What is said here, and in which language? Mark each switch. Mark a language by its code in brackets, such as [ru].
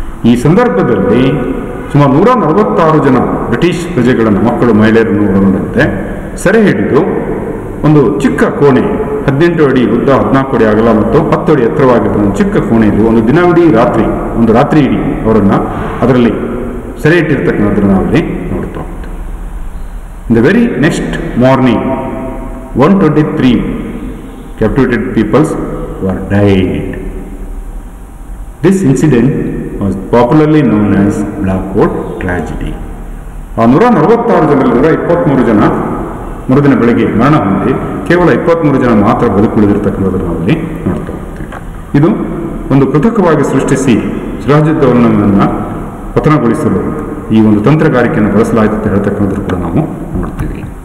[kn] ಈ ಸಂದರ್ಭದಲ್ಲಿ ಸುಮಾರು 146 ಜನ ಬ್ರಿಟಿಷ್ ಪ್ರಜೆಗಳನ್ನು, ಮಕ್ಕಳು, ಮಹಿಳೆಯರನ್ನು ಒಳಗೊಂಡಂತೆ ಸೆರೆ ಹಿಡಿದು ಒಂದು ಚಿಕ್ಕ ಕೋಣೆ, 18 ಅಡಿ ಉದ್ದ, 14 ಅಡಿ ಅಗಲ ಮತ್ತು 10 ಅಡಿ ಎತ್ತರವಾಗಿದ್ದ ಒಂದು ಚಿಕ್ಕ ಕೋಣೆಯಲ್ಲಿ ಒಂದು ರಾತ್ರಿ ಇಡೀ ಅವರನ್ನು ಅದರಲ್ಲಿ ಸೆರೆ ಇಟ್ಟಿರ್ತಕ್ಕಂಥದ್ದನ್ನು ನಾವಲ್ಲಿ ನೋಡ್ತಾ ಹೋಗ್ತೀವಿ. [en] In the very next morning 123 captivated peoples were died. This incident was popularly known as Black Hole Tragedy. [kn] ಆ 146 ಜನರಲ್ಲಿ 23 ಜನ ಮರುದಿನ ಬೆಳಗ್ಗೆ ಮರಣ ಹೊಂದಿ ಕೇವಲ 23 ಜನ ಮಾತ್ರ ಬದುಕುಳಿದಿರ್ತಕ್ಕಂಥದ್ದನ್ನು ನಾವಲ್ಲಿ ನೋಡ್ತಾ ಹೋಗ್ತೀವಿ. ಇದು ಒಂದು ಕೃತಕವಾಗಿ ಸೃಷ್ಟಿಸಿ ಸಿರಾಜುದ್ದೌಲನನ್ನು ಪತನಗೊಳಿಸಲು ಈ ಒಂದು ತಂತ್ರಗಾರಿಕೆಯನ್ನು ಬಳಸಲಾಯಿತು ಅಂತ ಹೇಳ್ತಕ್ಕಂಥದ್ದು ಕೂಡ ನಾವು ನೋಡ್ತೀವಿ.